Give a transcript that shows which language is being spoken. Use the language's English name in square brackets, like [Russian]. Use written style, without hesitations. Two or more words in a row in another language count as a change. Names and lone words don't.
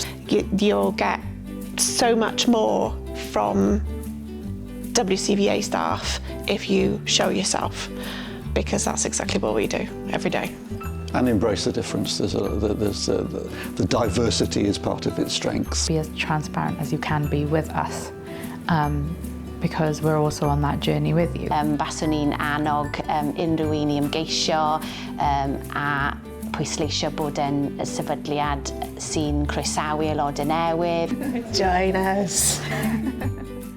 [English] You'll get so much more from WCVA staff if you show yourself, because that's exactly what we do every day. And embrace the difference. The diversity is part of its strengths. Be as transparent as you can be with us, because we're also on that journey with you. [Welsh] Baswn i'n annog unrhyw un i ymgeisio a pwysleisio bod yn sefydliad sy'n croesawu aelodau newydd. [English] Join us.